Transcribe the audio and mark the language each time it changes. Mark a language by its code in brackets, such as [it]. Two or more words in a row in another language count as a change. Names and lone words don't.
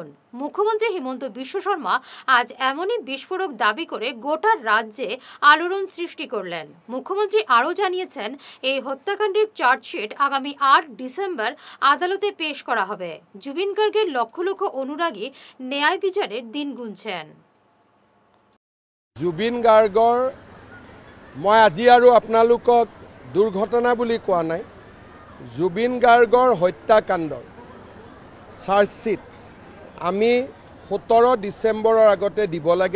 [bn] মুখ্যমন্ত্রী হিমন্ত বিশ্ব শর্মা আজ এমনই বিস্ফোরক দাবি করে গোটা রাজ্যে আলোড়ন সৃষ্টি করলেন। মুখ্যমন্ত্রী আরও জানিয়েছেন, এই হত্যাকাণ্ডের চার্জশিট আগামী ৮ ডিসেম্বর আদালতে পেশ করা হবে। জুবিন গার্গের লক্ষ লক্ষ অনুরাগী ন্যায় বিচারের দিন গুনছেন। [as] জুবিন গাৰ্গৰ মই আজি আৰু আপোনালোকক দুৰ্ঘটনা বুলি কোৱা নাই। জুবিন গাৰ্গৰ হত্যাকাণ্ডৰ চাৰ্জশ্বিট আমি 17 ডিচেম্বৰৰ আগতে দিব লাগে।